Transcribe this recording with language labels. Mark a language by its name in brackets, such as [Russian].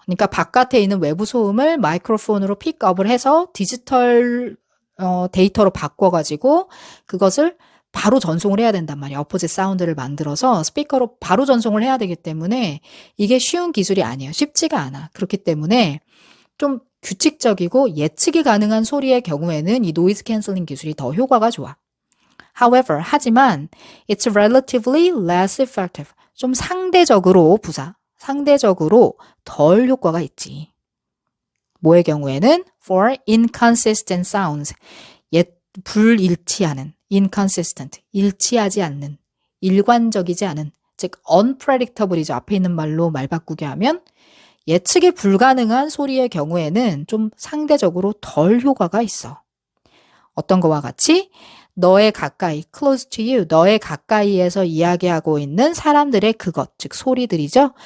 [Korean] 그러니까 바깥에 있는 외부 소음을 마이크로폰으로 픽업을 해서 디지털 데이터로 바꿔가지고 그것을 바로 전송을 해야 된단 말이야. 어포짓 사운드를 만들어서 스피커로 바로 전송을 해야 되기 때문에 이게 쉬운 기술이 아니에요. 쉽지가 않아. 그렇기 때문에 좀 규칙적이고 예측이 가능한 소리의 경우에는 이 노이즈 캔슬링 기술이 더 효과가 좋아. [English] However, [Korean] 하지만 [English] it's relatively less effective. [Korean] 좀 상대적으로 상대적으로 덜 효과가 있지. 뭐의 경우에는 [English] for inconsistent sounds. [Korean] 불일치하는 inconsistent. 일치하지 않는. 일관적이지 않은. 즉 unpredictable이죠. 앞에 있는 말로 말 바꾸게 하면 예측이 불가능한 소리의 경우에는 좀 상대적으로 덜 효과가 있어. 어떤 거와 같이 너의 가까이, [English] close to you, [Korean] 너의 가까이에서 이야기하고 있는 사람들의 그것, 즉 소리들이죠.